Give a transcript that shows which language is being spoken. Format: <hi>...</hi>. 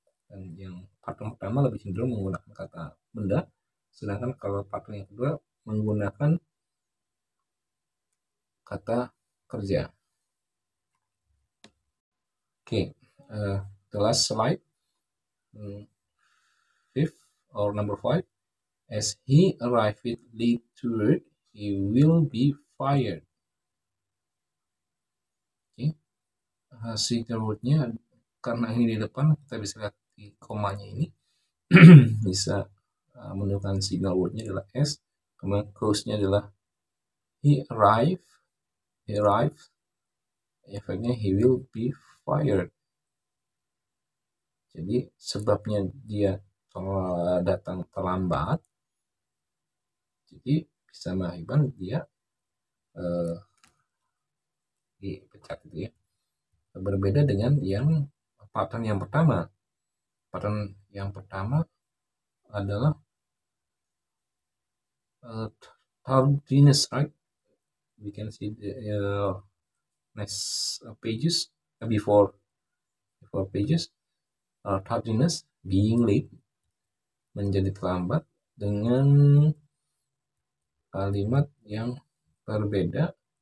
<id>Dan yang pattern pertama lebih cenderung menggunakan kata benda, sedangkan kalau pattern yang kedua menggunakan kata kerja.</id> <en>Okay, the last slide, 5th or number 5. As he arrived late to work, he will be fired.</en> <id>Okay, signal word-nya karena ini di depan, kita bisa lihat di komanya ini bisa menunjukkan signal word-nya adalah S, kemudian cause-nya adalah</id> <en>he arrived,</en> <id>efeknya</id> <en>he will be fired.</en> <id>Jadi sebabnya dia datang terlambat, jadi bisa mengakibatkan dia dipecat gitu ya. Berbeda dengan yang pattern yang pertama. Pattern yang pertama adalah tardiness,</id> <en>right? We can see the next pages before pages.</en> <id>Tardiness,</id> <en>being late,</en> <id>menjadi terlambat, dengan kalimat yang berbeda.</id>